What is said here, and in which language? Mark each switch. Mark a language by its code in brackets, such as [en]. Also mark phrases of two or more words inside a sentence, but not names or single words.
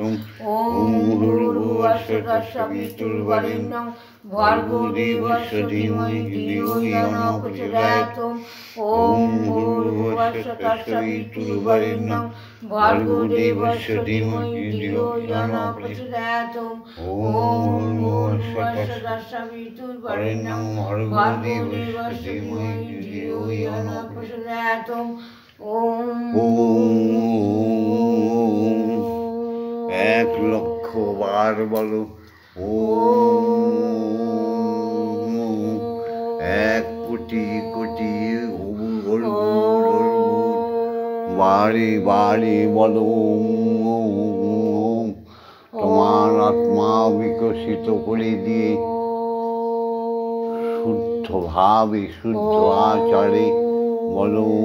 [sa] ॐ भूर्भुवस्सुः तत्सवितुर्वरेण्यं भर्गो देवस्य धीमहि धियो यो न प्रचोदयात् ॐ भूर्भुवस्सुः तत्सवितुर्वरेण्यं भर्गो देवस्य धीमहि धियो यो न प्रचोदयात् ॐ भूर्भुवस्सुः तत्सवितुर्वरेण्यं भर्गो देवस्य धीमहि धियो यो न प्रचोदयात् [bn] এক লক্ষ বার বলো এক কোটি কোটি বারে বারে বলো তোমার আত্মা বিকশিত করে দিয়ে শুদ্ধভাবে শুদ্ধ আচারে বলো